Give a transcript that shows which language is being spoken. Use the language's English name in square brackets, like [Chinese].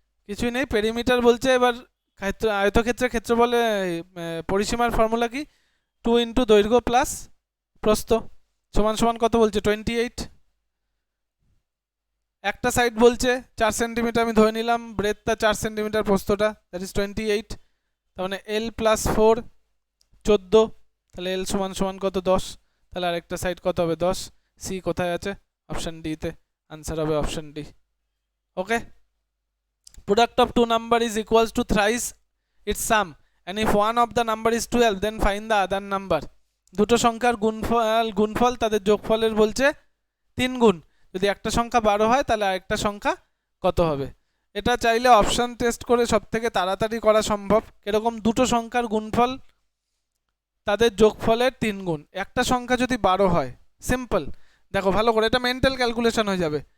[Bangla] কিছুই নেই, পেরিমিটার বলছে, এবার আয়তক্ষেত্রের ক্ষেত্রফলে পরিসীমার ফর্মুলা কি, 2 × দৈর্ঘ্য প্লাস প্রস্থ সমান সমান কত বলছে 28, একটা সাইড বলছে 4 সেন্টিমিটার, আমি ধরে নিলাম ব্রেডটা 4 সেন্টিমিটার, প্রস্থটা দ্যাট ইজ 28, তার মানে L + 4 14, তাহলে L সমান সমান কত 10, তাহলে আরেকটা সাইড কত হবে 10, সি কোথায় আছে, অপশন ডি তে, আনসার হবে option D. [English] Okay, product of two number is equals to thrice its sum, and if one of the number is 12 then find the other number। [Bangla] দুটো সংখ্যার গুণফল তাদের যোগফলের বলছে 3 গুণ, যদি একটা সংখ্যা 12 হয় তাহলে আরেকটা সংখ্যা কত হবে। এটা চাইলে অপশন টেস্ট করে সবথেকে তাড়াতাড়ি করা সম্ভব। এরকম দুটো সংখ্যার গুণফল তাদের যোগফলের 3 গুণ, একটা সংখ্যা যদি 12 হয়, সিম্পল দেখো ভালো করে, এটা মেন্টাল ক্যালকুলেশন হয়ে যাবে।